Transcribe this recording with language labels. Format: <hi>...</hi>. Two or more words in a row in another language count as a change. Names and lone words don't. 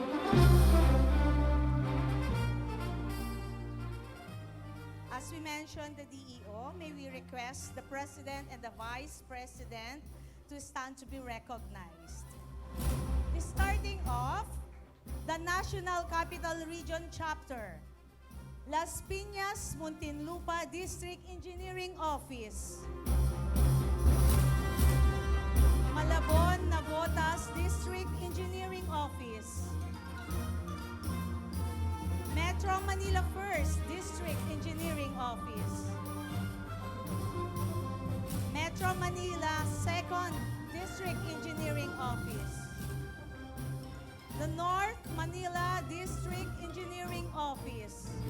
<en>As we mentioned, the DEO, may we request the President and the Vice President to stand to be recognized. Starting off, the National Capital Region Chapter, Las Piñas, Muntinlupa District Engineering Office, Malabon, Navotas District Engineering Office, Metro Manila First District Engineering Office, Metro Manila Second District Engineering Office, the North Manila District Engineering Office,</en>